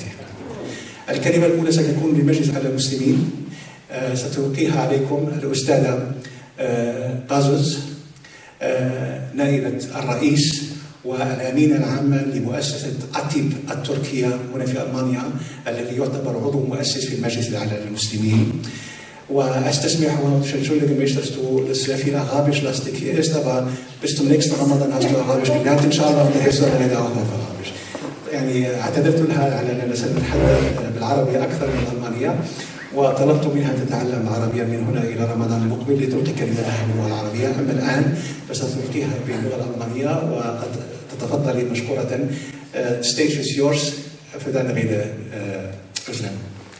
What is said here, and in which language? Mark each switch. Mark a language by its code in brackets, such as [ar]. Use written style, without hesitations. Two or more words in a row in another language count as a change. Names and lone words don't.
[ar] الكلمة الأولى ستكون للمجلس على المسلمين، ستلقيها عليكم الأستاذة بازوس نائبة الرئيس والأمينة العامة لمؤسسة أتيب التركية هنا في ألمانيا، الذي يعتبر عضو مؤسس في المجلس الأعلى للمسلمين. [de] وأستسمح und mich, dass du das sehr viel Arabisch lastig hier ist, aber bis zum nächsten Ramadan hast du Arabisch gelernt, inshallah, und der Hälfte dann auch auf Arabisch. [ar] يعني اعتذرت لها على أننا سنتحدث بالعربية أكثر من الألمانية، وطلبت منها أن تتعلم العربية من هنا إلى رمضان المقبل لتلقي كلمتها باللغة العربية. أما الآن فستلقيها باللغة الألمانية، وقد تتفضلي مشكورة. [en] Stage is yours. [de] für deine Rede, Özlem.